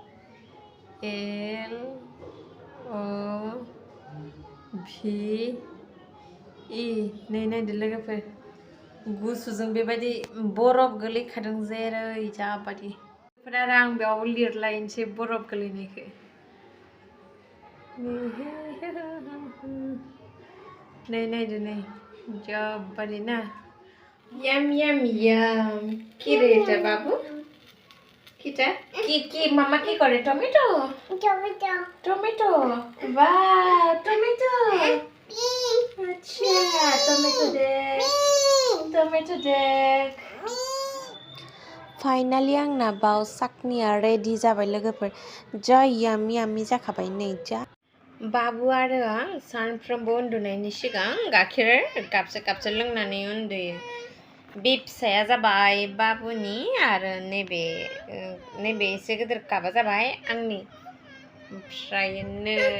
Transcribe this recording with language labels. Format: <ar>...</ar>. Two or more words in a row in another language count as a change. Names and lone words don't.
<brx>LOVE नै नायदो लोगोफोर गुसुजों बेबायदि बरफ गोलैखादों जेरै जाबादि आरो आं बेयाव लिरलायनोसै बरफ गोलैनायखौ नै नायदो नै जाबादि ना</brx> <bn>yum কি রে এটা বাবু কিটা কি মামা কি করে টমেটো টমেটো বাহ টমেটো আচ্ছা টমেটো</bn> <brx>দেখ फाइनाली आंना बाव साखनिया रेडि जाबाय लोगोफोर जा याम्मी जाखाबाय नै जा बाबु आरो आं सानफ्रोमबो उन्दुनायनि सिगां गाइखेर कापसे लोंनानै उन्दुयो बे फिसाया जाबाय बाबुनि आरो नैबे एसे गिदिर कापा जाबाय आंनि ओमफ्राय नै</brx>